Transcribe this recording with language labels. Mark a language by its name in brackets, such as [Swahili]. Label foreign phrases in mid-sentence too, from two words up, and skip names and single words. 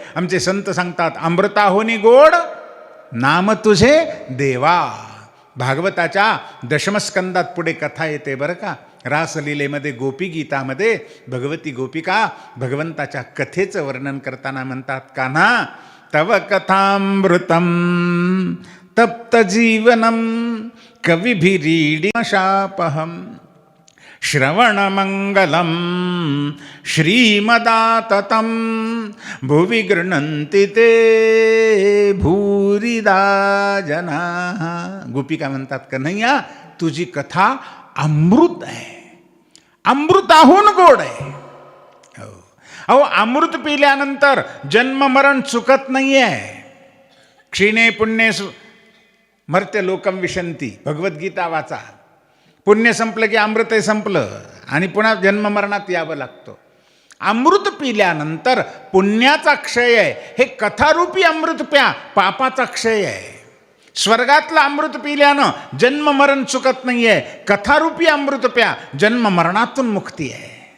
[Marathi] आमचे संत सांगतात अमृताहोनी गोड नाम तुझे देवा. भागवताच्या दशमस्कंदात पुढे कथा येते बरं का. रासलीलेमध्ये गोपी गीतामध्ये भगवती गोपिका भगवंताच्या कथेचं वर्णन करताना म्हणतात, [Sanskrit] कान्हा तव कथामृतम तप्त जीवनम कविभिरीडिशापहम श्रवणमंगलम श्रीमदाततं भुवि गृह्णन्ति ते भूरिदा जनाः. [Marathi] गोपिका म्हणतात, कन्हैया तुझी कथा अमृत आहे, अमृताहून गोड आहे. अहो अमृत पिल्यानंतर जन्म मरण चुकत नाही आहे. [Sanskrit] क्षीणे पुण्ये मर्त्य लोकम विशंती, [Marathi] भगवद्गीता वाचा. पुण्य संपलं की अमृत संपलं आणि पुन्हा जन्म मरणात यावं लागतं. अमृत पिल्यानंतर पुण्याचा क्षय आहे, हे कथारूपी अमृत प्या, पापाचा क्षय आहे. स्वर्गातलं अमृत पिल्यानं जन्म मरण चुकत नाही आहे, कथारूपी अमृत प्या, जन्म मरणातून मुक्ती आहे.